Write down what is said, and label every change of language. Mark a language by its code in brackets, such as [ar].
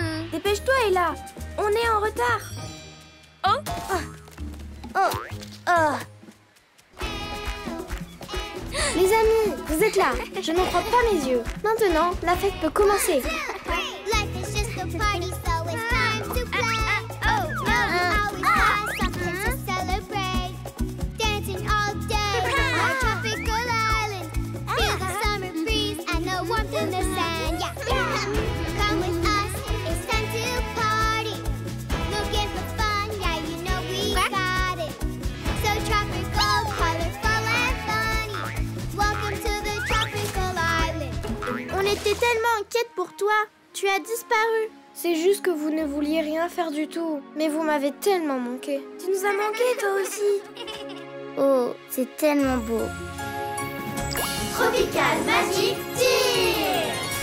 [fr] Dépêche-toi, Ella. On est en retard. Les amis, vous êtes là. Je n'en crois pas mes yeux. Maintenant, la fête peut commencer. [en] Life is just a party, so it's time to play. Always find something to celebrate. Dancing all day on a tropical island. Feel the summer breeze and the warmth in the sand. Yeah. Come with us, it's time to party. Looking for fun, yeah, you know we got it. So tropical, colorful and funny. Welcome to the tropical island. [fr] On était tellement inquiètes pour toi. Tu as disparu. C'est juste que vous ne vouliez rien faire du tout. Mais vous m'avez tellement manqué. Tu nous as manqué, toi aussi. Oh, c'est tellement beau. [en] Tropical Magic Tear.